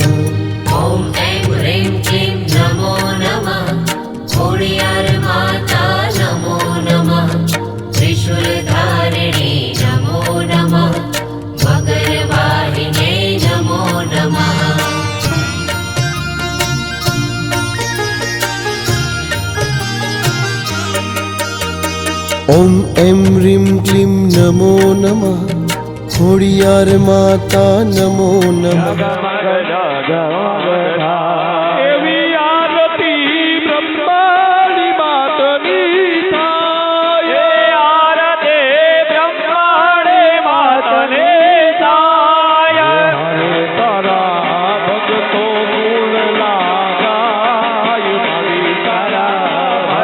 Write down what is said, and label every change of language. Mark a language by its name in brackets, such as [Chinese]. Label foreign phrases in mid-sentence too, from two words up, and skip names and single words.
[Sanskrit] ॐ ऐं ह्रीं क्लीं नमो नमः खोडियार माता नमो नमः त्रिशूलधारिणी नमो नमः मगरवाहिन्यै नमो नमः ॐ ऐं ह्रीं क्लीं नमो नमः खोडियार माता नमो नमः [Gujarati] એવી આરતી બ્રહ્માની માતની થાય એ આરતી બ્રહ્માણી માતને થાય તારા ભગતો ગુણ લાગાય મારી તારા